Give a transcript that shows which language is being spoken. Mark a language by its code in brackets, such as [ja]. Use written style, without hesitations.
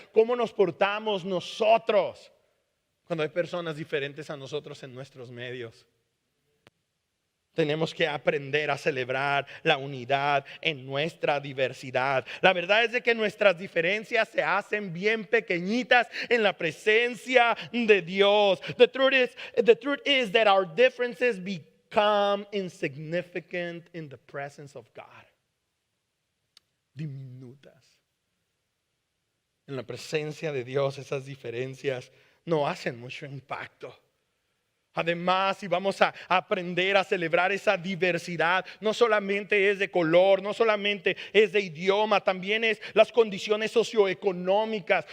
[es] ¿Cómo nos portamos nosotros cuando hay personas diferentes a nosotros en nuestros medios? Tenemos que aprender a celebrar la unidad en nuestra diversidad. La verdad es de que nuestras diferencias se hacen bien pequeñitas en la presencia de Dios. [en] The truth is that our differences become insignificant in the presence of God. [es] Diminutas. En la presencia de Dios, esas diferencias no hacen mucho impacto. Además, si vamos a aprender a celebrar esa diversidad, no solamente es de color, no solamente es de idioma, también es las condiciones socioeconómicas.